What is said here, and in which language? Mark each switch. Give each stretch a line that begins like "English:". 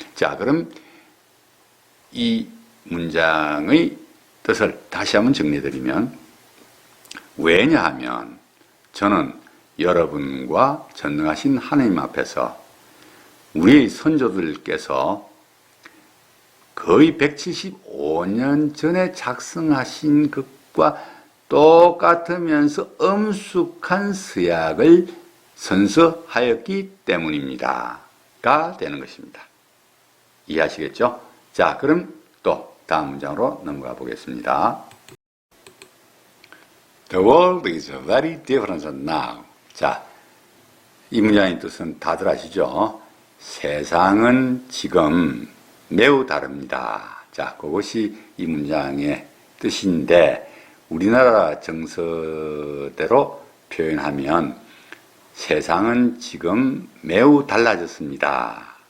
Korean: 자, 그럼 이 문장의 뜻을 다시 한번 정리해드리면 왜냐하면 저는 여러분과 전능하신 하나님 앞에서 우리의 선조들께서 거의 175년 전에 작성하신 것과 똑같으면서 엄숙한 서약을 선서하였기 때문입니다. 가 되는 것입니다. 이해하시겠죠? 자, 그럼 또 다음 문장으로 넘어가 보겠습니다.
English: The world is very different now.
Korean: 자, 이 문장의 뜻은 다들 아시죠? 세상은 지금 매우 다릅니다. 자, 그것이 이 문장의 뜻인데 우리나라 정서대로 표현하면 세상은 지금 매우 달라졌습니다.